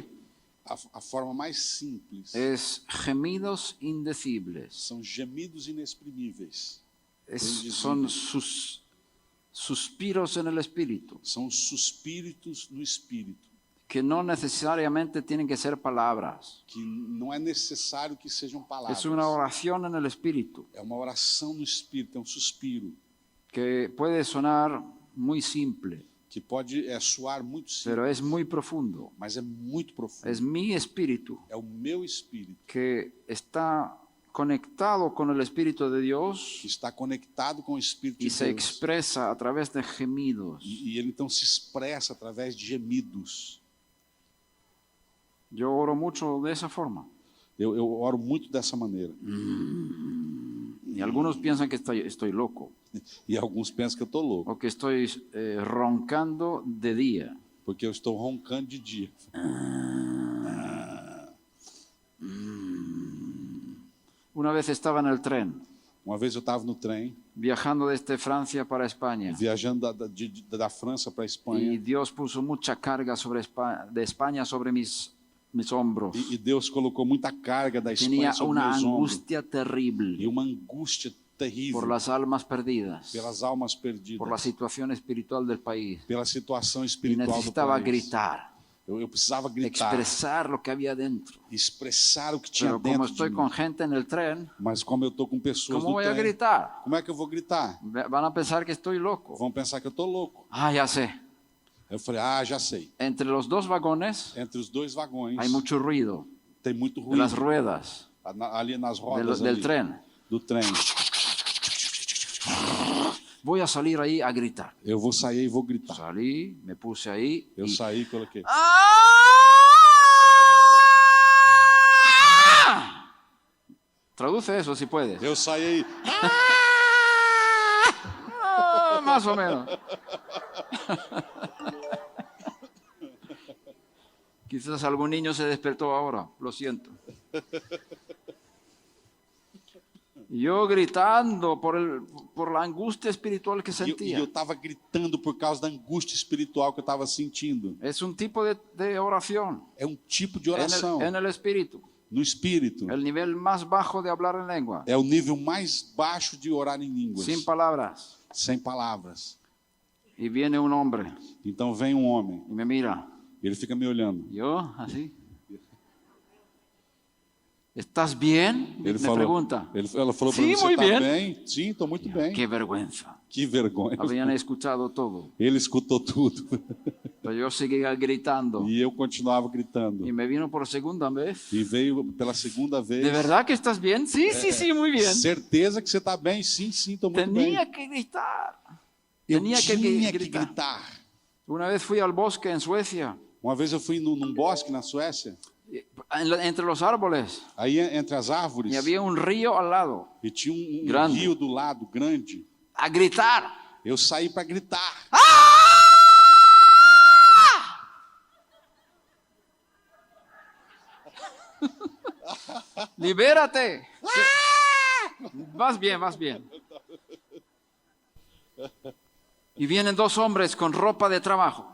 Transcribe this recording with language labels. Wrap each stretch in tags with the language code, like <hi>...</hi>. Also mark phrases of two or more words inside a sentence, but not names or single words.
<pt>A forma mais simples</pt> <es>es gemidos indecibles.</es> <pt>são gemidos inexprimíveis.</pt> <es>Son suspiros en el espíritu,</es> <pt>São os suspiros no espírito,</pt> <es>que no necesariamente tienen que ser palabras.</es> <pt>que não é necessário que sejam palavras.</pt> <es>Es una oración en el espíritu,</es> <pt>É uma oração no espírito, é um suspiro,</pt> <es>que puede sonar muy simple,</es> <pt>que pode soar muito simples,</pt> <es>pero es muy profundo.</es> <pt>mas é muito profundo.</pt> <es>Es mi espíritu</es> <pt>É o meu espírito</pt> <es>que está conectado con el Espíritu de Dios</es> <pt>que está conectado com o Espírito</pt> <es>y</es> <pt>de</pt> <es>se</es> <pt>Deus.</pt> <es>expresa a través de gemidos.</es> <pt>E ele então se expressa através de gemidos.</pt> <es>Yo oro mucho de esa forma.</es> <pt>Eu oro muito dessa maneira.</pt> <es>Y algunos piensan que estoy loco</es> <pt>E alguns pensam que eu estou louco,</pt> <es>o que estoy roncando de día.</es> <pt>porque eu estou roncando de dia.</pt> <es>Una vez estaba en el tren,</es> <pt>Uma vez eu estava no trem,</pt> <es>viajando desde Francia para España,</es> <pt>viajando da França para a</pt> <es>y</es> <pt>Espanha,</pt> <es>Dios puso mucha carga de España sobre mis hombros.</es> <pt>e Deus colocou muita carga da</pt> <es>Tenía</es> <pt>Espanha sobre</pt> <es>una</es> <pt>meus ombros.</pt> <es>angustia</es> <pt>E</pt> <es>terrible</es> <pt>uma angústia terrível</pt> <es>por las almas perdidas,</es> <pt>pelas almas perdidas,</pt> <es>por la situación espiritual del país.</es> <pt>pela situação</pt> <es>Y</es> <pt>espiritual do</pt> <es>necesitaba</es> <pt>país.</pt> <es>gritar,</es> <pt>Eu precisava gritar,</pt> <es>expresar lo que había dentro.</es> <pt>expressar o que tinha</pt> <es>Pero como</es> <pt>dentro de</pt> <es>estoy</es> <pt>mim.</pt> <es>con gente en el tren,</es> <pt>Mas como eu estou com pessoas</pt> <es>¿cómo</es> <pt>no</pt> <es>voy a</es> <pt>trem,</pt> <es>gritar?</es> <pt>como é que eu vou gritar?</pt> <es>Van a pensar que estoy loco.</es> <pt>Vão pensar que eu estou louco.</pt> <es>Ah, ya sé.</es> <pt>Eu falei, já sei.</pt> <es>Entre los 2 vagones</es> <pt>Entre os 2 vagões</pt> <es>hay mucho ruido</es> <pt>tem muito</pt> <es>de</es> <pt>ruído.</pt> <es>las ruedas</es> <pt>Ali nas rodas</pt> <es>del</es> <pt>ali,</pt> <es>tren.</es> <pt>do trem.</pt> <es>Voy a salir ahí a gritar.</es> <pt>Eu vou sair e vou gritar.</pt> <es>Salí, me puse ahí.</es> <pt>Eu y- saí e coloquei.</pt> <es>Traduce eso si puedes.</es> <pt>Eu saí aí.</pt> <es>Más o menos. Quizás algún niño se despertó ahora, lo siento. Yo gritando por la angustia espiritual que</es> <pt>E</pt> <es>sentía.</es> <pt>eu estava gritando por causa da angústia espiritual que eu estava sentindo.</pt> <es>Es un tipo de oración</es> <pt>É um tipo de oração</pt> <es>en el espíritu.</es> <pt>no espírito.</pt> <es>El nivel más bajo de hablar en lengua.</es> <pt>É o nível mais baixo de orar em línguas,</pt> <es>Sin palabras.</es> <pt>sem palavras.</pt> <es>Y viene un hombre</es> <pt>Então vem um homem,</pt> <es>y me mira.</es> <pt>ele fica me olhando.</pt> <es>Yo, así. ¿Estás bien? Me pregunta.</es> <pt>Ela falou para Sim, mim, você muito está bem. bem? Sim, estou muito bem.</pt> <es>Qué vergüenza.</es> <pt>Que vergonha.</pt> <es>Habían escuchado todo.</es> <pt>Ele escutou tudo.</pt> <es>Pero yo seguía gritando.</es> <pt>E eu continuava gritando.</pt> <es>Y me vino por segunda vez.</es> <pt>E veio pela segunda vez.</pt> <es>¿De verdad que estás bien? Sí, sí, sí, muy bien.</es> <pt>Certeza que você está bem? Sim, sim, estou muito bem.</pt> <es>Tenía que gritar.</es> <pt>Eu</pt> <es>Tenía que</es> <pt>tinha que</pt> <es>gritar.</es> <pt>gritar.</pt> <es>Una vez fui al bosque en Suecia.</es> <pt>Uma vez eu fui num bosque na Suécia,</pt> <es>Entre los árboles.</es> <pt>aí entre as árvores,</pt> <es>Y había un río al lado.</es> <pt>e tinha um</pt> <es>Grande.</es> <pt>rio do lado, grande.</pt> <es>A gritar.</es> <pt>Eu saí para gritar.</pt> <es>Libérate. Vas bien, vas bien. Y vienen dos hombres con ropa de trabajo.</es>